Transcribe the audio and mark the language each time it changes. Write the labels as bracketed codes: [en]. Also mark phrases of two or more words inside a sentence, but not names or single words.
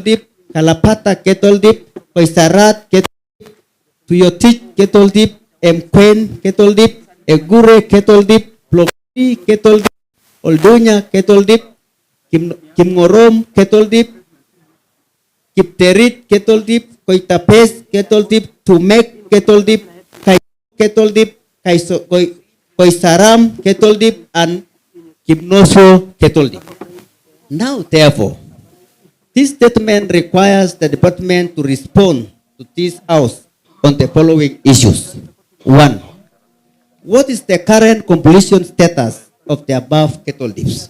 [en] dip, Kalapata cattle dip, Koisarat cattle dip, Tuyotich cattle dip, Mkwen cattle dip, Egure cattle dip, Plopi cattle dip, Oldunya cattle dip, Kimgorom cattle dip, Kipterit cattle dip, Koitapes cattle dip, Tumek cattle dip, Kai cattle dip, Koisaram cattle dip, and Kimnoso cattle dip. Now, therefore, this statement requires the department to respond to this house on the following issues. 1. What is the current completion status of the above cattle dips?